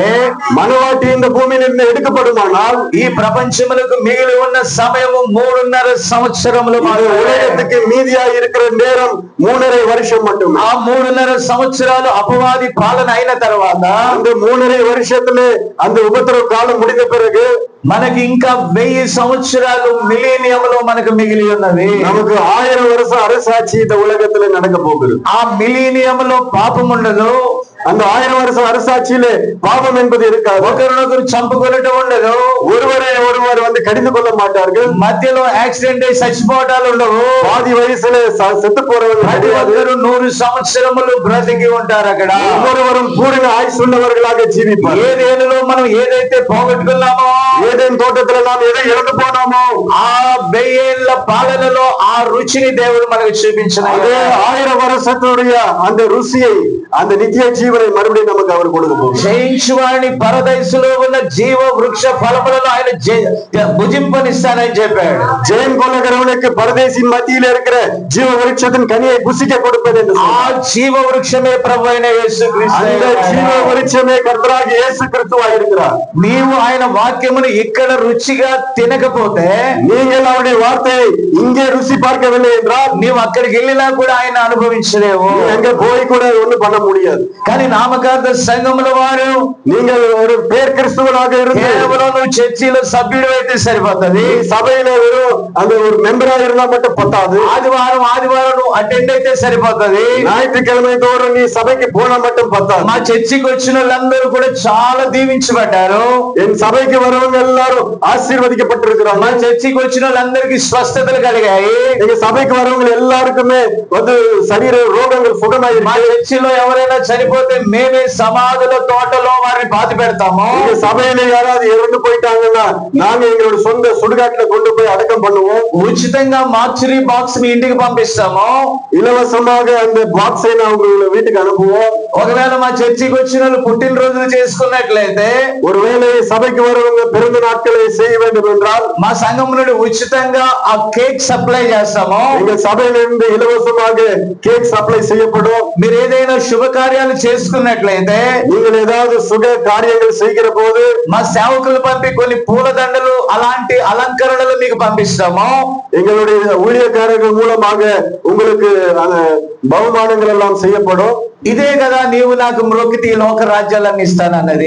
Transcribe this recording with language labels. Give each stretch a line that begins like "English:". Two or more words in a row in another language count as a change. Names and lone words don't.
Tamil: மனவாட்டி இந்த பூமியிலிருந்து எடுக்கப்படுமானால்,
Telugu: ఈ ప్రపంచములకు మిగిలి ఉన్న సమయము 3.5 సంవత్సరములు.
Tamil: உலகத்துக்கு மீதியா இருக்கிற நேரம் 3.5 வருஷம் மட்டும்.
Telugu: ఆ 3.5 సంవత్సరాలు అపవాది పాలన అయిన తర్వాత,
Tamil: அந்த 3.5 வருஷத்துல அந்த உபத்திரவ காலம் முடிந்த பிறகு
Telugu: మనకి ఇంకా 1000 సంవత్సరాలు మిలీనియంలో మనకు మిగిలి ఉన్నది.
Tamil: நமக்கு 1000 வருஷம் அரசாட்சி இந்த உலகத்துல நடக்க போகுது.
Telugu: ఆ మిలీనియంలో పాపం ఉండదు.
Tamil: அந்த 1000 வருஷம் அரசாட்சியிலே பாவம் என்பது இருக்காது.
Telugu: ఒకరినొకరు చంపుకొనటం ఉండదు.
Tamil: ஒருவரை ஒருவர் வந்து கடிந்து கொள்ள மாட்டார்கள்.
Telugu: మధ్యలో యాక్సిడెంట్ అయి చచ్చిపోవటాలు ఉండవు.
Tamil: பாதி వయసుல செத்து போறவர்கள்
Telugu: ప్రతి ఒక్కరు 100 సంవత్సరములు బ్రతికి ఉంటారు అక్కడ.
Tamil: ஒவ்வொருவரும் பூரண ஆயுசுள்ளவர்களாக ஜீவிப்பார்.
Telugu: ఏదేనులో మనం ఏదైతే పోగొట్టుకున్నామో,
Tamil: ஏதேன் தோட்டத்துல நாம் எதை இழந்து போனோமோ,
Telugu: ఆ 1000 ఏళ్ల పాలనలో ఆ రుచిని దేవుడు మనకు చూపించాడు.
Tamil: அதே 1000 வருஷத்துடைய அந்த ருசியை, அந்த நித்திய ஜீவனை மறுபடியும் நமக்கு அவர் கொடுக்க போகிறார்.
Telugu: జయించువాడిని పరదైసులో ఉన్న జీవ వృక్ష ఫలములను ఆయన భుజింపనిస్తానని చెప్పాడు.
Tamil: ஜெயம் கொள்ளுகிறவனுக்கு பரதேசின் மத்தியில இருக்கிற ஜீவ விருட்சத்தின் கனியை புசிக்க கொடுப்பது என்று
Telugu: ఆ జీవ వృక్షమే ప్రభు అయిన యేసుక్రీస్తు.
Tamil: அந்த ஜீவ விருட்சமே கர்த்தராகிய இயேசு கிறிஸ்துவாய் இருக்கிறார்.
Telugu: నీవు ఆయన వాక్యమును ఇక్కడ రుచిగా తినకపోతే,
Tamil: நீங்கள் அவருடைய வார்த்தையை இங்கே ருசி பார்க்கவில்லை என்றால்,
Telugu: నీవు అక్కడికి వెళ్ళినా కూడా ఆయన అనుభవించలేవు.
Tamil: அங்க போய் கூட ஒண்ணும் பண்ண முடியாது.
Telugu: కానీ నామకార్థ సంఘముల వారు,
Tamil: நீங்கள் ஒரு பேர் கிறிஸ்துவனாக இருந்து
Telugu: కేవలం నువ్వు చర్చిలో సభ్యుడు అయితే సరిపోతుంది.
Tamil: சபையில வெறும் அந்த ஒரு மெம்பராக இருந்தா மட்டும் பத்தாது.
Telugu: ఆదివారం నువ్వు అటెండ్ అయితే సరిపోతుంది.
Tamil: ஞாயிற்றுக்கிழமை தோறும் நீ சபைக்கு போனா மட்டும் பத்தாது.
Telugu: మా చర్చికి వచ్చిన వాళ్ళందరూ కూడా చాలా దీవించబడ్డారు.
Tamil: என் சபைக்கு வரவங்க எல்லாரும் ஆசீர்வதிக்கப்பட்டிருக்கிறாங்க.
Telugu: మా చర్చికి వచ్చిన వాళ్ళందరికీ స్వస్థతలు కలిగాయి.
Tamil: எங்க சபைக்கு வரவங்க எல்லாருக்குமே வந்து சரீர ரோகங்கள் சுகமாயிருக்கு.
Telugu: మా చర్చిలో ఎవరైనా చనిపోతే మేమే సమాధుల తోటలో వారిని పాతి పెడతాము.
Tamil: எங்க சபையில யாராவது இறந்து போயிட்டாங்கன்னா நாங்க எங்களோட சொந்த சுடுகாட்டுல கொண்டு போய் அடக்கம் பண்ணுவோம்.
Telugu: ఉచితంగా మార్చురీ బాక్స్ మీ ఇంటికి పంపిస్తాము.
Tamil: இலவசமாக அந்த பாக்ஸை நான் உங்க வீட்டுக்கு அனுப்புவோம்.
Telugu: ఒకవేళ మా చర్చికి వచ్చిన వాళ్ళు పుట్టినరోజులు చేసుకున్నట్లయితే,
Tamil: ஒருவேளை சபைக்கு வரவங்க பிறந்த நாட்களை செய்ய வேண்டும் என்றால்,
Telugu: మా సంఘం నుండి ఉచితంగా ఆ కేక్ సప్లై చేస్తాము.
Tamil: எங்க సభையிலிருந்து இலவசமாக கேக் சப்ளை செய்யப்படும்.
Telugu: మీరు ఏదైనా శుభకార్యాలు చేసుకున్నట్లయితే,
Tamil: நீங்கள் ஏதாவது சுக காரியங்கள் செய்கிற போது
Telugu: మా సేవకులు పంపి కొన్ని పూలదండలు అలాంటి అలంకరణలు మీకు పంపిస్తాము.
Tamil: எங்களுடைய ஊழியக்காரர்கள் மூலமாக உங்களுக்கு அந்த బహుమానங்கள் எல்லாம் செய்யப்படும்.
Telugu: ఇదే కదా నీవు నాకు మ్రొక్కితే లోక రాజ్యాలను ఇస్తానన్నది.